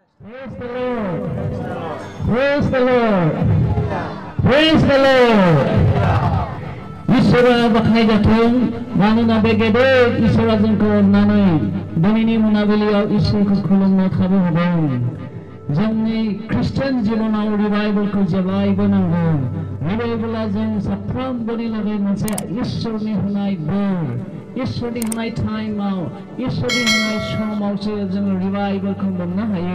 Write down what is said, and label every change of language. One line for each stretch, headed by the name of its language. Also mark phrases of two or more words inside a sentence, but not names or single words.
English: Praise the Lord. Praise the Lord. Praise the Lord.
Bodo: Isra bakhai jatung manuna begede Isra जोंखौ अननानै दिनैनि मोनाबिलियाव इसोरखौ खुलुमनो खाबु होदों। जोंनि ख्रिस्टियान जिबनाव रिभाइभेलखौ जेब्लायबो नांगौ। रिभाइभेला जों साफ्रोमबोनि लागै मोनसे इसोरनि होनाय बोर, इसोरनि होनाय टाइमाव, इसोरनि होनाय समावसो जोङो रिभाइभेलखौ मोननो हायो।